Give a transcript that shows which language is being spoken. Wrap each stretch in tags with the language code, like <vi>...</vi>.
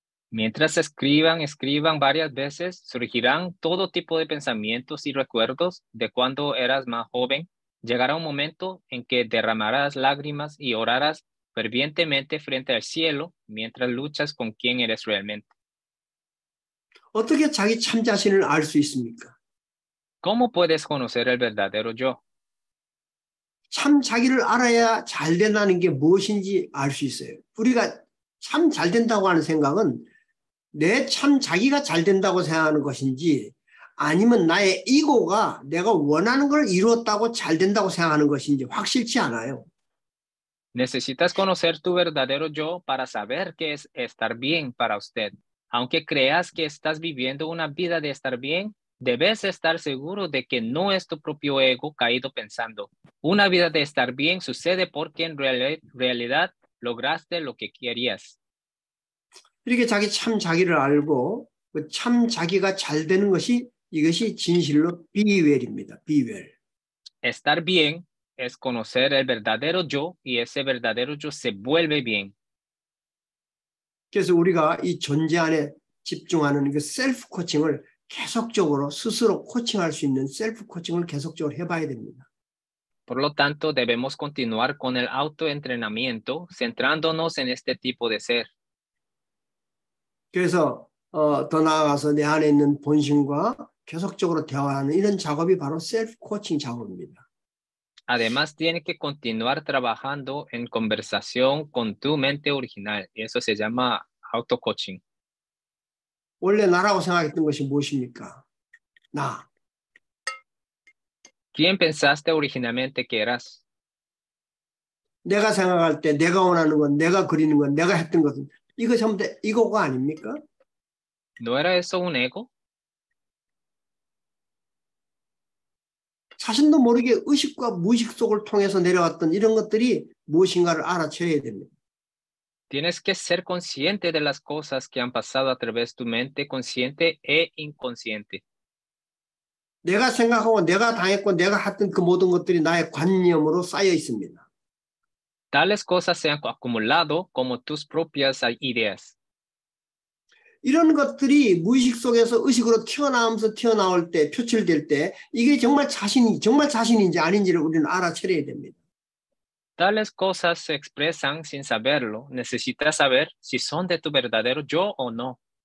<es>Mientras escriban varias veces, surgirán todo tipo de pensamientos y recuerdos de cuando eras más joven. Llegará un momento en que derramarás lágrimas y orarás fervientemente frente al cielo mientras luchas con quién eres realmente.</es> <ko>어떻게 자기 참 자신을 알 수 있습니까?</ko> <es>¿Cómo puedes conocer el verdadero yo?</es> <ko>참 자기를 알아야 잘 된다는 게 무엇인지 알 수 있어요. 우리가 참 잘 된다고 하는 생각은 내 참 자기가 잘 된다고 생각하는 것인지 아니면 나의 이고가 내가 원하는 걸 이루었다고 잘 된다고 생각하는 것인지 확실치 않아요.</ko> <es>Necesitas conocer tu verdadero yo para saber qué es estar bien para usted. Aunque creas que estás viviendo una vida de estar bien, debes estar seguro de que no es tu propio ego caído pensando. Una vida de estar bien sucede porque en realidad lograste lo que querías.</es> <ko>이렇게 자기 참 자기를 알고 그 참 자기가 잘 되는 것이 이것이 진실로 비웰입니다. 비웰.</ko> <es>Estar bien es conocer el verdadero yo y ese verdadero yo se vuelve bien.</es> <ko>그래서 우리가 이 존재 안에 집중하는 그 셀프 코칭을 계속적으로 스스로 코칭할 수 있는 셀프 코칭을 계속적으로 해봐야 됩니다.</ko> <es>Por lo tanto, debemos continuar con el autoentrenamiento, centrándonos en este tipo de ser.</es> <ko>그래서 더 나아가서 내 안에 있는 본심과 계속적으로 대화하는 이런 작업이 바로 셀프 코칭 작업입니다.</ko> <es>Además, tiene que continuar trabajando en conversación con tu mente original. Y eso se llama auto-coaching.</es> <ko>원래 나라고 생각했던 것이 무엇입니까? 나.</ko> <es>¿Quién pensaste originalmente que eras?</es> <ko>내가 생각할 때 내가 원하는 건, 내가 그리는 건, 내가 했던 것은 이거 전부 다 이거가 아닙니까?</ko> <es>¿No era eso un ego?</es> <ko>자신도 모르게 의식과 무의식 속을 통해서 내려왔던 이런 것들이 무엇인가를 알아채야 됩니다.</ko> <es>Tienes que ser consciente de las cosas que han pasado a través de tu mente consciente e inconsciente.</es> <ko>내가 생각하고 내가 당했고 내가 했던 그 모든 것들이 나의 관념으로 쌓여 있습니다.</ko> <es>Tales cosas se han acumulado como tus propias ideas.</es> <ko>이런 것들이 무의식 속에서 의식으로 튀어나올 때, 표출될 때 이게 정말 자신인지 아닌지를 우리는 알아차려야 됩니다.</ko> <es>Tales cosas se expresan sin saberlo. Necesitas saber si son de tu verdadero yo o no.</es>